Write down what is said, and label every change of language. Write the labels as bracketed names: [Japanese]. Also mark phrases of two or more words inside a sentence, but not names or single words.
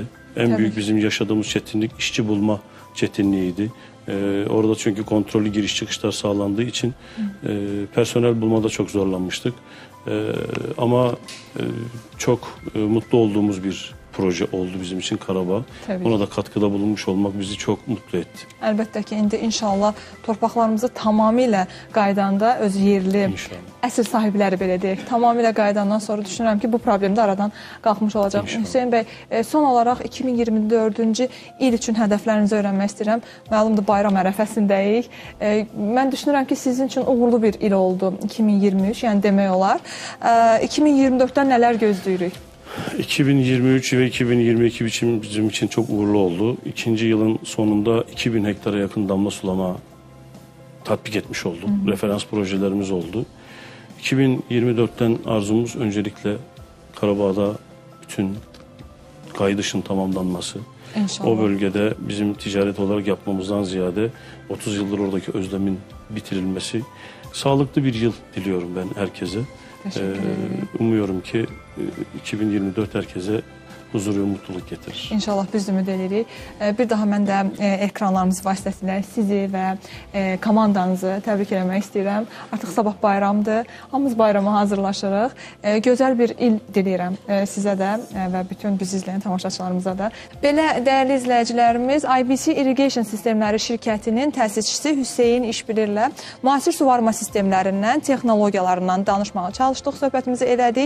[Turkish] En büyük bizim yaşadığımız çetinlik işçi bulma çetinliğiydi. Orada çünkü kontrollü giriş çıkışlar sağlandığı için personel bulmada çok zorlanmıştık. Ama çok mutlu olduğumuz bir proje oldu bizim için Karabağ. Ona da katkıda bulunmuş olmak bizi çok mutlu etti. [Azerbaijani] Əlbəttə ki, indi inşallah torpaqlarımızı tamamilə qaydanda öz yerli əsl sahibləri belə deyək, tamamilə qaydandan sonra düşünürəm ki, bu problem də aradan qalxmış olacaq. Hüseyin bəy, son olaraq 2024-cü il üçün hədəflərinizi öyrənmək istəyirəm. Məlumdur, bayram ərəfəsindəyik. Mən düşünürəm ki, sizin üçün uğurlu bir il oldu 2023, yəni demək olar. 2024-dən nələr gözləyirik? [Turkish] 2023 ve 2022 için bizim için çok uğurlu oldu. İkinci yılın sonunda 2000 hektara yakın damla sulama tatbik etmiş olduk. Referans projelerimiz oldu. 2024'ten arzumuz öncelikle Karabağ'da bütün kaydışın tamamlanması. İnşallah. O bölgede bizim ticaret olarak yapmamızdan ziyade 30 yıldır oradaki özlemin bitirilmesi. Sağlıklı bir yıl diliyorum ben herkese. Umuyorum ki 2024 herkese huzur ve mutluluk getirir. İnşallah [Azerbaijani] biz ümid edirik. Bir daha mən də ekranlarımız vasitəsilə sizi və komandanızı təbrik eləmək istəyirəm. Artıq sabah bayramdır. Hamımız bayrama hazırlaşırıq. Gözəl bir il diləyirəm sizə də və bütün bizi izləyən tamaşaçılarımıza da. Belə dəyərli izləyicilərimiz, IBC Irrigation Sistemləri şirkətinin təsisçisi Hüseyin İşbilirlə müasir suvarma sistemlərindən, texnologiyalarından danışmağa çalışdıq, söhbətimizi elədik.